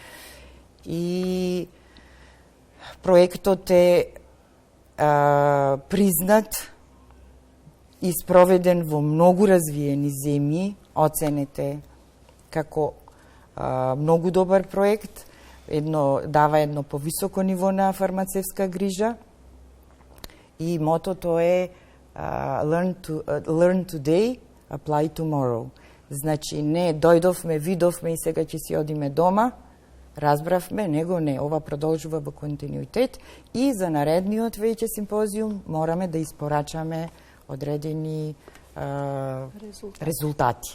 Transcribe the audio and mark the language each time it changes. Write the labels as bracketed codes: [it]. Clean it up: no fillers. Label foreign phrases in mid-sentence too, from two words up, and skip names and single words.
[mk] И проектот е признат и спроведен во многу развиени земји, оценете како многу добар проект, дава едно повисоко ниво на фармацевска грижа и мотото е [en] Learn today, apply tomorrow. [mk] Значи не дојдовме, видовме и сега ќе си одиме дома, разбравме, него не, ова продолжува во континуитет и за наредниот веќе симпозиум мораме да испорачаме одредени резултати.